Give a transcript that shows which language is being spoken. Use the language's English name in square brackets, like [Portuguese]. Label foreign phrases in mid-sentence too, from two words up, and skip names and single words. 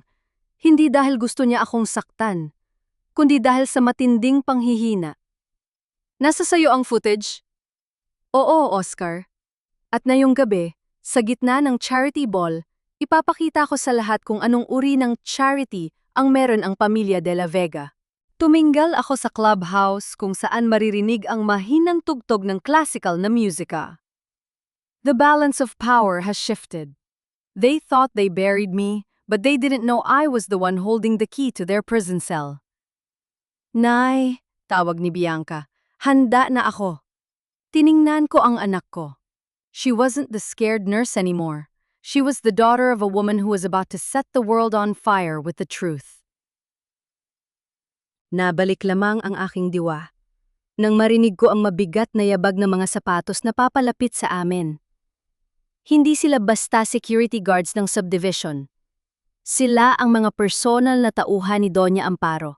[Filipino] Hindi dahil gusto niya akong saktan, kundi dahil sa matinding panghihina. Nasa sayo ang footage? Oo, Oscar. At ngayong gabi, sa gitna ng [English] charity ball, [Filipino] ipapakita ko sa lahat kung anong uri ng charity ang meron ang pamilya de la Vega. Tuminggal ako sa clubhouse kung saan maririnig ang mahinang tugtog ng classical na musika. [English] The balance of power has shifted. They thought they buried me, but they didn't know I was the one holding the key to their prison cell. [Filipino] Nay, tawag ni Bianca, handa na ako. Tiningnan ko ang anak ko. [English] She wasn't the scared nurse anymore. She was the daughter of a woman who was about to set the world on fire with the truth. [Filipino] Nabalik lamang ang aking diwa. Nang marinig ko ang mabigat na yabag ng mga sapatos na papalapit sa amin. Hindi sila basta [English] security guards [Filipino] ng subdivision. Sila ang mga personal na tauhan ni Doña Amparo.